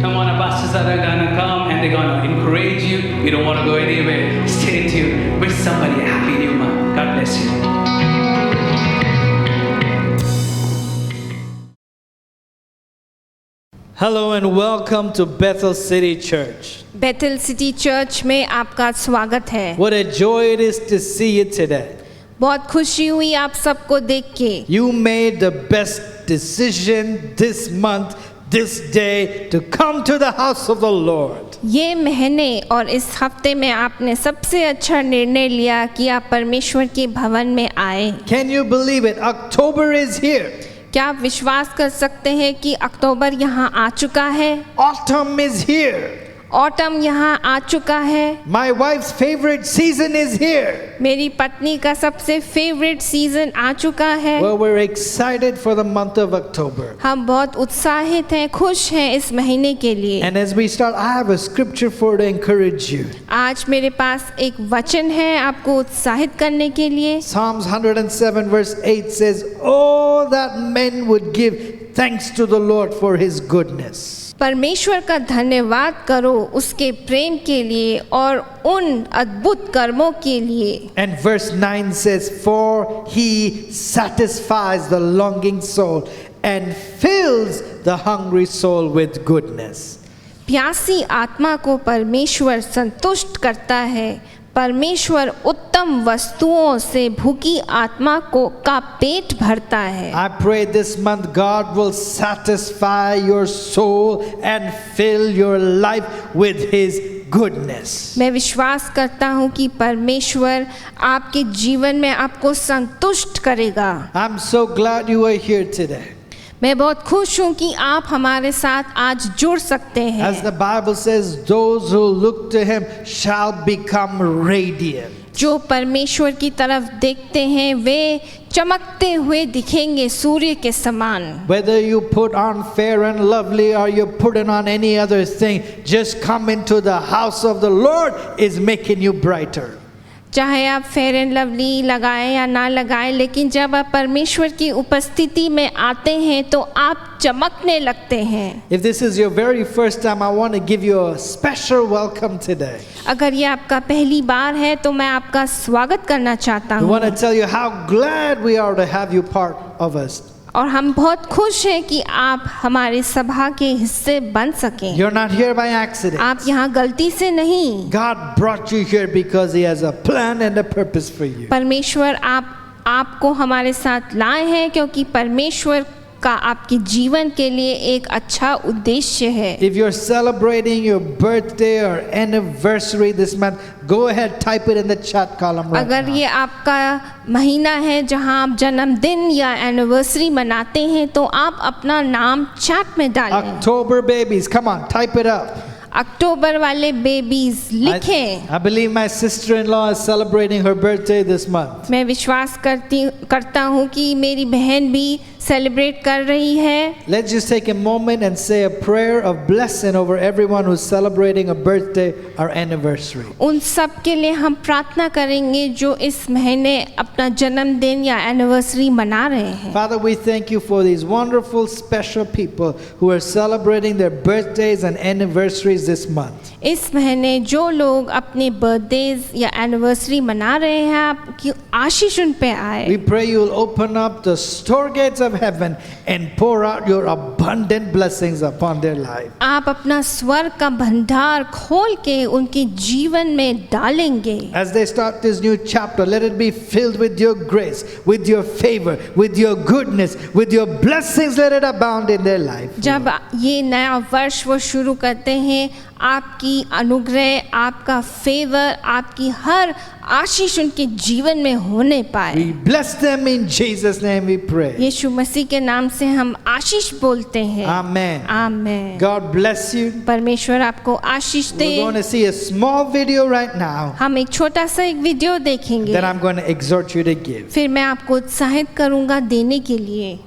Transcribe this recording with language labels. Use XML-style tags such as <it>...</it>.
<en>Come on, our pastors are going to come and they're going to encourage you. You don't want to go anywhere. Stay tuned. Wish somebody a happy new month. God bless you. Hello and welcome to Bethel City Church.</en> <hi>Bethel city church में आपका स्वागत है।</hi> <en>What a joy it is to see you today.</en> <hi>बहुत खुशी हुई आप सबको देख के।</hi> <en>You made the best decision this month, this day, to come to the house of the Lord.</en> <hi>ये महीने और इस हफ्ते में आपने सबसे अच्छा निर्णय लिया कि आप परमेश्वर के भवन में आए।</hi> <en>Can you believe it? October is here.</en> <hi>क्या आप विश्वास कर सकते हैं कि अक्टूबर यहाँ आ चुका है?</hi> <en>Autumn is here.</en> <hi>ऑटम यहाँ आ चुका है।</hi> <en>My wife's favorite season is here.</en> <hi>मेरी पत्नी का सबसे फेवरेट सीजन आ चुका है।</hi> <en>Well, we're excited for the month of October.</en> <hi>हम बहुत उत्साहित हैं, खुश हैं इस महीने के लिए।</hi> <en>And as we start, I have a scripture for to encourage you.</en> <hi>आज मेरे पास एक वचन है आपको उत्साहित करने के लिए।</hi> <en>Psalms 107 verse 8 says, "Oh, that men would give thanks to the Lord for his goodness."</en> <hi>परमेश्वर का धन्यवाद करो उसके प्रेम के लिए और उन अद्भुत कर्मों के लिए।</hi> <en>And verse 9 says, "For he satisfies the longing soul and fills the hungry soul with goodness."</en> <hi>प्यासी आत्मा को परमेश्वर संतुष्ट करता है। परमेश्वर उत्तम वस्तुओं से भूखी आत्मा को का पेट भरता है।</hi> <en>I pray this month God will satisfy your soul and fill your life with his goodness.</en> <hi>मैं विश्वास करता हूँ कि परमेश्वर आपके जीवन में आपको संतुष्ट करेगा।</hi> <en>I'm so glad you are here today.</en> <hi>मैं बहुत खुश हूँ कि आप हमारे साथ आज जुड़ सकते हैं।</hi> <en>As the Bible says, those who look to him shall become radiant.</en> <hi>जो परमेश्वर की तरफ देखते हैं वे चमकते हुए दिखेंगे सूर्य के समान।</hi> <en>Whether you put on fair and lovely or you put it on any other thing, just come into the house of the Lord is making you brighter.</en> <hi>चाहे आप फेयर एंड लवली लगाएं या ना लगाएं, लेकिन जब आप परमेश्वर की उपस्थिति में आते हैं तो आप चमकने लगते हैं।</hi> <en>If this is your very first time, I want to give you a special welcome today.</en> <hi>अगर ये आपका पहली बार है तो मैं आपका स्वागत करना चाहता</hi> <en>We want to</en> <hi>हूँ</hi> <en>tell you how glad we are to have you part of us.</en> <hi>और हम बहुत खुश हैं कि आप हमारे सभा के हिस्से बन सकें।</hi> <en>You're not here by accident.</en> <hi>आप यहाँ गलती से नहीं,</hi> <en>God brought you here because He has a plan and a purpose for you.</en> <hi>परमेश्वर आपको हमारे साथ लाए हैं क्योंकि परमेश्वर का आपके जीवन के लिए एक अच्छा उद्देश्य है।</hi> <en>If you're celebrating your birthday or anniversary this month, go ahead, type it in the chat column right</en> <hi>अगर</hi> <en>now.</en> <hi>ये आपका महीना है जहां आप जन्मदिन या एनिवर्सरी मनाते हैं तो आप अपना नाम चैट में डालें।</hi> <en>October babies, come on, type it up.</en> <hi>अक्टूबर वाले बेबीज लिखें।</hi> <en>I believe my sister-in-law is celebrating her birthday this month.</en> <hi>मैं विश्वास करता हूँ कि मेरी बहन भी सेलिब्रेट कर रही है।</hi> <en>Let's just take a moment and say a prayer of blessing over everyone who's celebrating a birthday or anniversary.</en> <hi>उन सब के लिए हम प्रार्थना करेंगे जो इस महीने अपना जन्मदिन या एनिवर्सरी मना रहे हैं।</hi> <en>Father, we thank you for these wonderful, special people who are celebrating their birthdays and anniversaries this month.</en> <hi>इस महीने जो लोग अपने बर्थडेज या एनिवर्सरी मना रहे हैं, आपकी आशीष उन पे आए।</hi> <en>We pray you will open up the store gates of heaven and pour out your abundant blessings upon their life.</en> <hi>आप अपना स्वर्ग का भंडार खोल के उनके जीवन में डालेंगे।</hi> <en>As they start this new chapter, let it be filled with your grace, with your favor, with your goodness, with your blessings. Let it abound in their life.</en> <hi>जब ये नया वर्ष वो शुरू करते हैं, आपकी अनुग्रह, आपका फेवर, आपकी हर आशीष उनके जीवन में होने पाए।</hi> <en>We bless them in Jesus' name we pray.</en> <hi>यीशु मसीह के नाम से हम आशीष बोलते हैं।</hi> <en>Amen.</en> <hi>Amen.</hi> <en>God bless you.</en> <hi>परमेश्वर आपको आशीष दे।</hi> <en>We're going to see a small video right now</en> <hi>हम एक छोटा सा एक वीडियो देखेंगे,</hi> <en>that I'm going to exhort you to give.</en> <hi>फिर मैं आपको उत्साहित करूंगा देने के लिए।</hi>